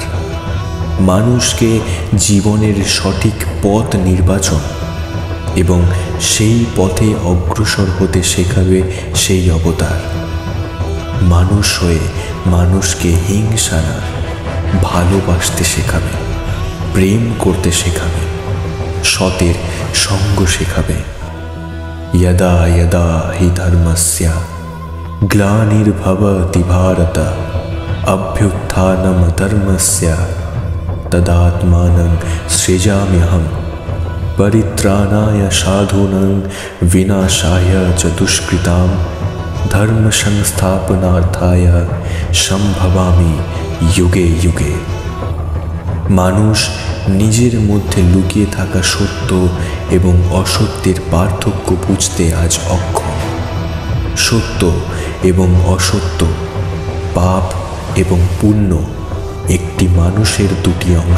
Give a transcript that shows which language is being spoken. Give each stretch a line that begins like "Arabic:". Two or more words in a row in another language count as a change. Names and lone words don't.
Bangla: মানুষকে জীবনের সঠিক পথ নির্বাচন এবং সেই পথে অগ্রসর হতে শেখাবে সেই অবতার। মানুষ হয়ে মানুষকে হিংসা না, ভালোবাসতে শেখাবে, প্রেম করতে শেখাবে, সতের সঙ্গ শেখাবে।
Sanskrit: यदा यदा हि धर्मस्य ग्लानिर्भवति भारत अभ्युत्थानमधर्मस्य तदात्मानं सृजाम्यहं परित्राणाय साधूनां विनाशाय च दुष्कृतां धर्म संस्थापनार्थाय संभवामि युगे युगे।
Bangla: মানুষ নিজের মধ্যে লুকিয়ে থাকা সত্য এবং অসত্যের পার্থক্য বুঝতে আজ অক্ষম। সত্য এবং অসত্য, পাপ এবং পুণ্য একটি মানুষের দুটি অংশ।